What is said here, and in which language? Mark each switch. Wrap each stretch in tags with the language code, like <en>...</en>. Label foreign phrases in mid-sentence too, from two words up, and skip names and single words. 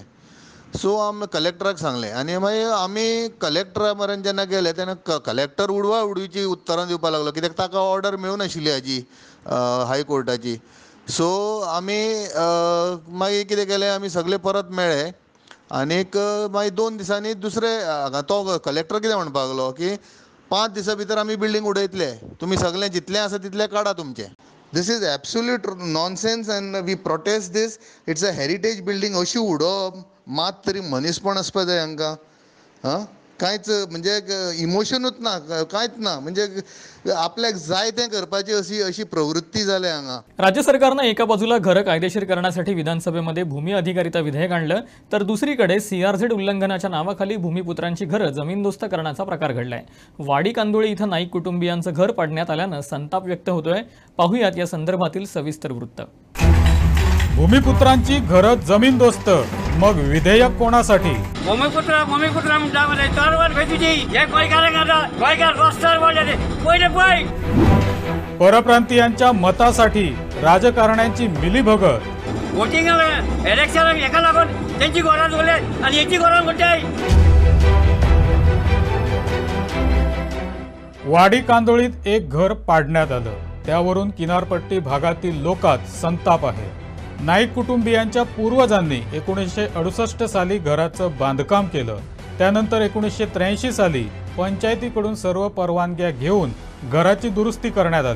<kok>सो आमी कलेक्टराक सांगलें आनी मागीर आमी कलेक्टरा पर्यंत जेन्ना गेले तेन्ना कलेक्टर उडवा उडवीची उतरां दिवपाक लागलो, कित्याक ताका ऑर्डर मेळूं नाशिल्ली हाजी हायकोर्टाची. सो आमी मागीर कितें केलें, आमी सगळे परत मेळ्ळे आनीक मागीर 2 दिसांनी दुसरे तो कलेक्टर कितें म्हणपाक लागलो की 5 दिसां भितर आमी बिल्डींग उडयतले, तुमी सगळें जितलें आसा तितलें काडा तुमचें.</kok> <en>This is absolute nonsense and we protest this. It's a heritage building</en> <kok>अशी उडोवप, मात तरी मनीसपण आसपा जाय हांकां. कांयच म्हणजे इमोशनूच ना, कांयच ना, म्हणजे आपल्याक जाय तें करपाची अशी प्रवृत्ती जाल्या हांगा.</kok> <mr>राज्य सरकारनं एका बाजूला घरं कायदेशीर करण्यासाठी विधानसभेमध्ये भूमी अधिकारिता विधेयक आणलं, तर दुसरीकडे CRZ उल्लंघनाच्या नावाखाली भूमिपुत्रांची घरं जमीनदोस्त करण्याचा प्रकार घडलाय. वाडी कांदोळी इथं नाईक कुटुंबियांचं घर पाडण्यात आल्यानं संताप व्यक्त होतोय. पाहुयात या संदर्भातील सविस्तर वृत्त. भूमिपुत्रांची घरं जमीनदोस्त, मग विधेयक कोणासाठी?</mr> <kok>भूमिपुत्र म्हणटा मरे चळवळ भेटुची हे गोंयकारांक आतां गोंयकार रस्त्यार पडले पयले पळय.</kok> <mr>परप्रांतीयांच्या मतासाठी राजकारण्यांची मिलीभगत.</mr> <kok>वोटिंग इलेक्शनाक हेका लागून तेंची घरां उरले आनी हेची घरां कोणत्याय.</kok> <mr>वाडी कांदोळीत एक घर पाडण्यात आलं, त्यावरून किनारपट्टी भागातील लोकात संताप आहे. नाईक कुटुंबियांच्या पूर्वजांनी 1968 साली घराचं बांधकाम केलं. त्यानंतर 1983 साली पंचायतीकडून सर्व परवानग्या घेऊन घराची दुरुस्ती करण्यात आली.</mr>